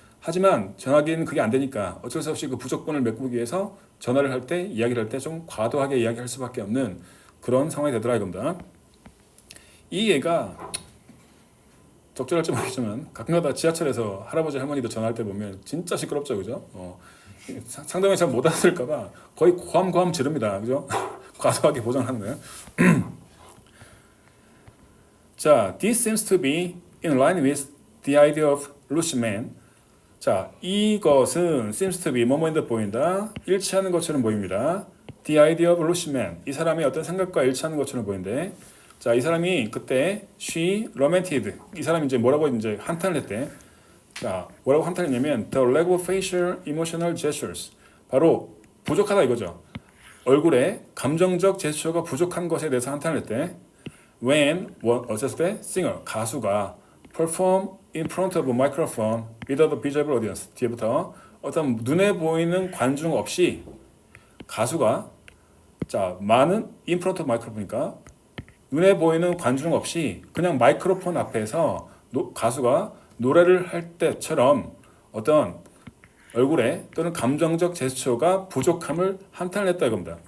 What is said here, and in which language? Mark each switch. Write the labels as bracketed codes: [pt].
[ko] 하지만 전화기는 그게 안 되니까 어쩔 수 없이 그 부족분을 메꾸기 위해서 전화를 할 때 이야기를 할 때 좀 과도하게 이야기할 수밖에 없는 그런 상황이 되더라 이겁니다. 이 얘가 적절할지 모르겠지만 가끔가다 지하철에서 할아버지 할머니들 전화할 때 보면 진짜 시끄럽죠, 그죠? 상담이 잘 못 알아들을까봐 거의 고함 지릅니다, 그죠? 과도하게 보장하는 거예요. 자, [en] this seems to be in line with the idea of Lushman. [ko] 자, 이것은 seems to be 뭐뭐인데 보인다. 일치하는 것처럼 보입니다. [en] The idea of Lushman. [ko] 이 사람의 어떤 생각과 일치하는 것처럼 보이는데, 자, 이 사람이 그때 [en] she lamented. [ko] 이 사람이 이제 뭐라고 이제 한탄을 했대. 자, 뭐라고 한탄을 했냐면 [en] the lack of facial emotional gestures. [ko] 바로 부족하다 이거죠. 얼굴에 감정적 제스처가 부족한 것에 대해서 한탄을 했대. [en] When [ko] 어쨌을 때 [en] singer [ko] 가수가 [en] perform in front of a microphone without a visible audience. [ko] 뒤에부터 어떤 눈에 보이는 관중 없이 가수가 자 많은 [en] in front of microphone [ko] 이니까 눈에 보이는 관중 없이 그냥 마이크로폰 앞에서 가수가 노래를 할 때처럼 어떤 얼굴에 또는 감정적 제스처가 부족함을 한탄을 했다 이겁니다.